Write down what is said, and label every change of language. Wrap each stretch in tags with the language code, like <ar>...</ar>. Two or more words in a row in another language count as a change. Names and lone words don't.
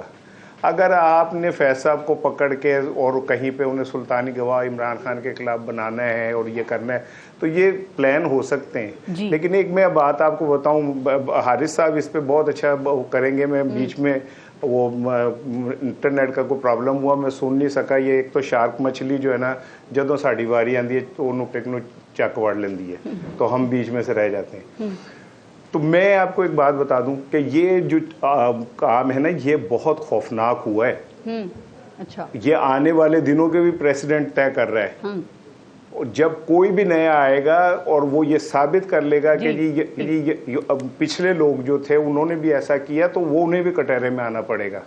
<ur>اگر آپ نے فیض صاحب کو پکڑ کے اور کہیں پہ انہیں سلطانی گواہ عمران خان کے خلاف بنانا ہے اور یہ کرنا ہے تو یہ پلان ہو سکتے ہیں. لیکن ایک میں بات آپ کو بتاؤں, حارث صاحب اس پہ بہت اچھا کریں گے. میں بیچ میں وہ انٹرنیٹ کا کوئی پرابلم ہوا, میں سن نہیں سکا. یہ ایک تو شارک مچھلی جو ہے نا,</ur> <pa>جدوں ساڑی واری آتی ہے تو انہوں ٹیک نو چک وڑ لیندی ہے,</pa> <ur>تو ہم بیچ میں سے رہ جاتے ہیں. تو میں آپ کو ایک بات بتا دوں کہ یہ جو کام ہے نا, یہ بہت خوفناک ہوا ہے. اچھا, یہ آنے والے دنوں کے بھی پریسیڈنٹ طے کر رہا ہے. جب کوئی بھی نیا آئے گا اور وہ یہ ثابت کر لے گا کہ جی پچھلے لوگ جو تھے انہوں نے بھی ایسا کیا, تو وہ انہیں بھی کٹہرے میں آنا پڑے گا.</ur>